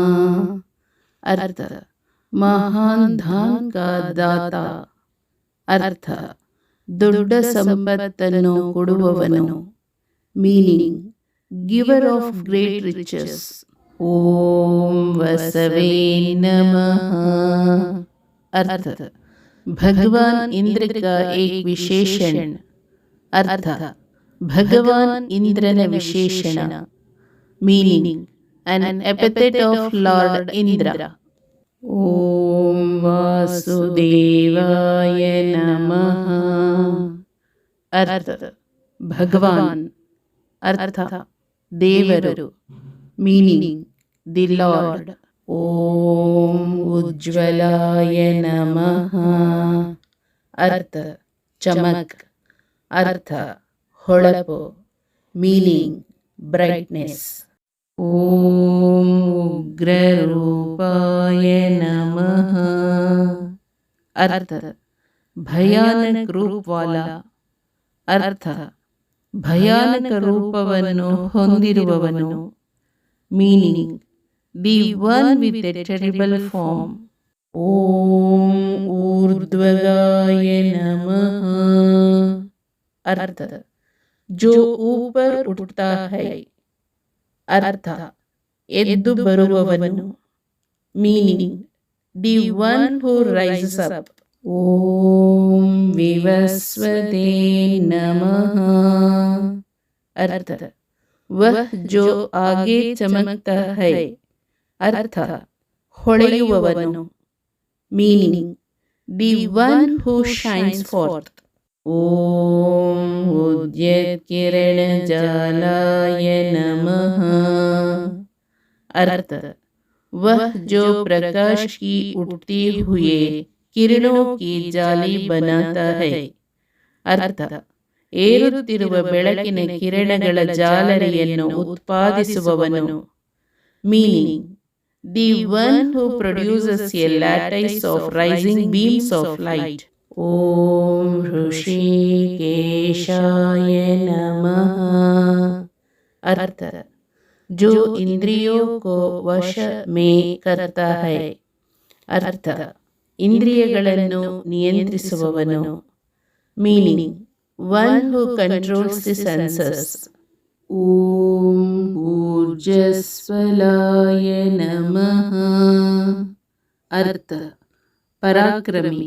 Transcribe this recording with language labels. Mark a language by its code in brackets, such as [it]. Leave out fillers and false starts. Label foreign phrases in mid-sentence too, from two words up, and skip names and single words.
[hi] अर्थ: महान धन का दाता. [kn] ಅರ್ಥ: ದೊಡ್ಡ ಸಂಪತ್ತನ್ನು ಕೊಡುವವನು. [en] Meaning: giver of great riches. [sa] ಓಂ ವಸವೇ ನಮಃ. [hi] अर्थ भगवान इंद्र का एक विशेषण। अर्थ भगवान इंद्र ने विशेषण। [en] मीनिंग an epithet of Lord Indra. [sa] ओम वासुदेवाय नमः। [hi] अर्थ भगवान [kn] ಅರ್ಥ ದೇವರು। [en] Meaning the Lord. [sa] ओम उज्ज्वलाय नमः। [hi] अर्थ चमक [kn] ಅರ್ಥ ಹೊಳಪು। [en] Meaning brightness. [sa] ओम उग्ररूपाय नमः। [hi] अर्थ भयानक रूप वाला। [kn] अर्थ ಭಯಾನಕ ರೂಪವನ್ನು ಹೊಂದಿರುವವನು। [en] Meaning the one with a terrible form. [sa] ಓಂ ಊರ್ಧ್ವಗಾಯ ನಮಃ। [hi] अर्थ जो ऊपर उठता है। [kn] अर्थ ಎದ್ದು ಬರುವವನು। [en] Meaning the one who rises up. [sa] ओम विवस्वते नमः। [hi] अर्थ वह जो आगे चमकता है। [kn] अर्थ ಹೊಳೆಯುವವನು। [en] Meaning the one who shines forth. [sa] ओम उद्यत किरण जालाय नमः। [hi] अर्थ वह जो प्रकाश की उठती हुए किरणों की जाली बनाता है। [kn] अर्थ ಏರುತ್ತಿರುವ ಬೆಳಕಿನ ಕಿರಣಗಳ ಜಾಲರಿಯನ್ನು ಉತ್ಪಾದಿಸುವವನು। [en] Meaning the one who produces a lattice of rising beams of light. [sa] ಓಂ ಋಷಿಕೇಶಾಯ ನಮಃ। [hi] ಅರ್ಥ जो इंद्रियों को वश में करता है. [kn] ಅರ್ಥ, ಇಂದ್ರಿಯಗಳನ್ನು ನಿಯಂತ್ರಿಸುವವನು. [en] Meaning, one who controls the senses. [sa] ಓಂ ಊರ್ಜಸ್ವಲಾಯ ನಮಃ. [kn] ಅರ್ಥ, ಪರಾಕ್ರಮಿ.